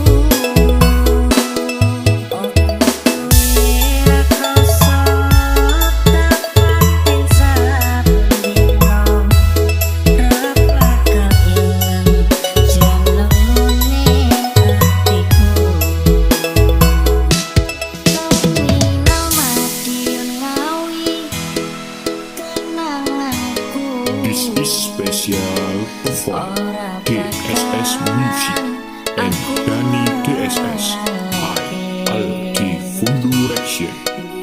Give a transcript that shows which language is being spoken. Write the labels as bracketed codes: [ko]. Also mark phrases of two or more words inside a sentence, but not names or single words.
[jv] Opo kowe ra krasa papating saben dina ra bakal ilang jamanmu ning atiku. Terminal Madiun Ngawi, kenanganku [en] This is special performed [jv] ora [en] DSS Music and Dani DSS I ALDI FUNDURACTION.